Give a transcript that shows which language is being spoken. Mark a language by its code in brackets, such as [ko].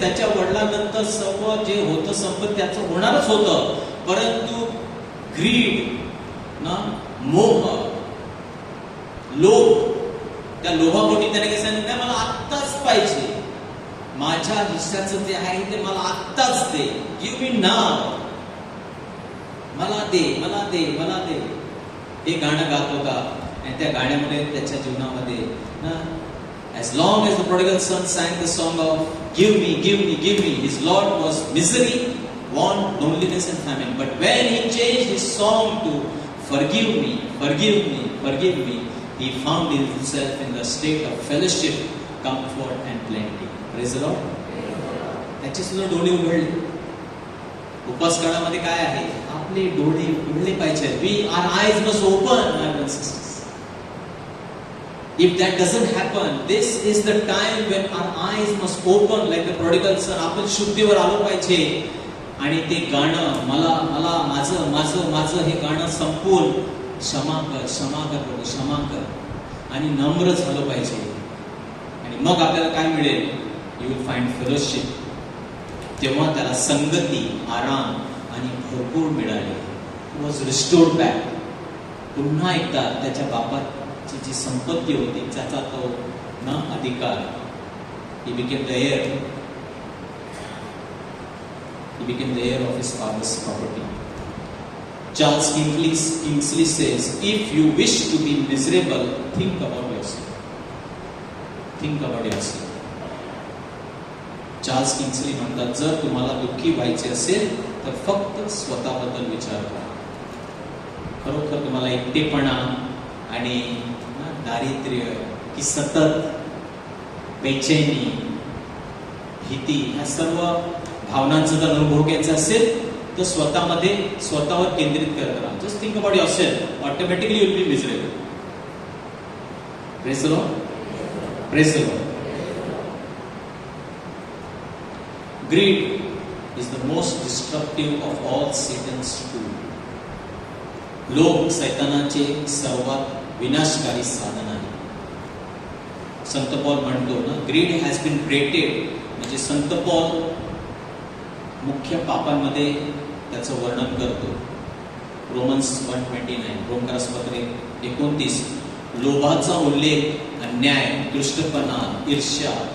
[mr] त्याच्या वडिलांनंतर सर्व जे होतं संपत्ती त्याचं होणारच होतं, परंतु ग्रीड ना, मोह, लोभ, त्या लोभापोटी त्याने काय सांगितलं, मला आत्ताच पाहिजे, माझ्या हिस्साचं जे आहे ते मला आत्ताच दे, [en] give me नाव, [mr] मला दे, मला दे, मला दे. हे गाणं गात होता आणि त्या गाण्यामुळे त्याच्या जीवनामध्ये ना, [en] as long as the prodigal son sang the song of give me, give me, give me, his Lord was misery, want, loneliness and famine. But when he changed his song to forgive me, forgive me, forgive me, he found himself in the state of fellowship, comfort and plenty. Praise the Lord. [mr] त्याची सुद्धा डोळे उघडले. उपवास काळामध्ये काय आहे? आपले डोळे उघडले पाहिजे. [en] Our eyes must open, brothers and sisters. If that doesn't happen, this is the time when our eyes must open like the prodigal son. [mr] आपण शुद्धीवर आलो पाहिजे आणि ते गाणं, मला मला माझं माझं माझं हे गाणं संपून क्षमा कर, क्षमा कर प्रभू, क्षमा कर आणि नम्र झालं पाहिजे. आणि मग आपल्याला काय मिळेल? [en] You will find fellowship. [mr] तेव्हा त्याला संगती, आराम आणि भरपूर मिळाले. [en] He was restored back. [mr] पुन्हा एकदा त्याच्या बापाची जी संपत्ती होती त्याचा तो ना अधिकार. [en] He became the heir. He became the heir of his father's property. Charles Kingsley says, if you wish to be miserable, think about yourself. Think about yourself. [mr] Charles Kingsley म्हणतात, जर तुम्हाला दुःखी व्हायचे असेल तर फक्त स्वतःबद्दल विचार करा. खरोखर तुम्हाला एकटेपणा आणि दारिद्र्य की सतत बेचैनी, भीती, ह्या सर्व भावनांचा जर अनुभव घ्यायचा असेल तर स्वतःवर केंद्रित करत राहा. [en] Just think about yourself, automatically you will be miserable. Praise the Lord. Praise the Lord. Greed is the most destructive of all Satan's tools. [mr] लोभ सैतानाचे सर्वात विनाशकारी साधन आहे. संत पॉल म्हणतो ना, [en] Greed has been berated. [mr] म्हणजे संत पॉल मुख्य पापांमध्ये त्याचं वर्णन करतो. रोमन्स 1:29, रोमकरास पत्र 29. लोभाचा उल्लेख, अन्याय, दुष्टपणा, ईर्ष्या,